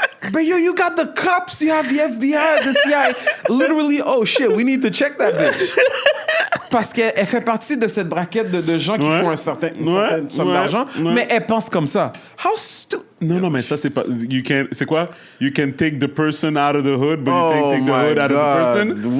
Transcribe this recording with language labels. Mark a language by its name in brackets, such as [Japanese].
[English] But yo, you got the cops, you have the FBI, the CIA. Literally, oh shit, we need to check that bitch. [French] Parce qu'elle fait partie de cette braquette de gens qui font une certaine somme d'argent, mais elle pense comme ça. [English] How stupid. [French] Non, mais ça, c'est pas... C'est quoi? [English] You can take the person out of the hood, but you can't take the hood out of the person.